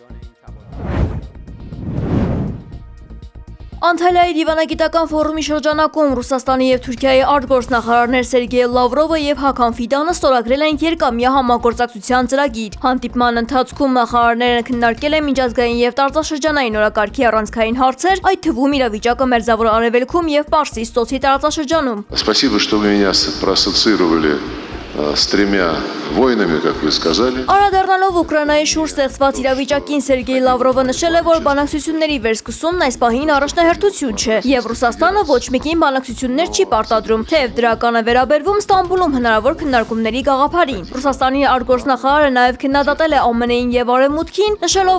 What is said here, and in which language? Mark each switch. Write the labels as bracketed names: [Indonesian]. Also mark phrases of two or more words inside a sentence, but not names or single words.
[Armenian] Անտալիայի դիվանագիտական ֆորումի շրջանակում Ռուսաստանի եւ Թուրքիայի արտգործնախարարներ Սերգեյ Լավրովը եւ Հական Ֆիդանը ստորագրել են երկամյա համագործակցության ծրագիր։ Հանդիպման ընթացքում նախարարները քննարկել են միջազգային եւ տարածաշրջանային օրակարգի առանցքային հարցեր, այդ թվում իրավիճակը Մերձավոր Արևելքում եւ Պարսից ծոցի տարածաշրջանում։ [Russian] Спасибо, что вы меня проассоциировали с тремя войнами, как вы сказали. [Armenian] Անդրադառնալով Ուկրաինայի շուրջ ստեղծված իրավիճակին Սերգեյ Լավրովը նշել է, որ բանակցությունների վերսկսումն այս պահին առաջնահերթություն չէ, եւ Ռուսաստանը ոչ մեկին բանակցություններ չի պարտադրում, թեև դրական է վերաբերվում Ստամբուլում հնարավոր քննարկումների գաղափարին։ Ռուսաստանի արտգործնախարարը նաեւ քննադատել է ԱՄՆ-ին եւ Արևմուտքին, նշելով,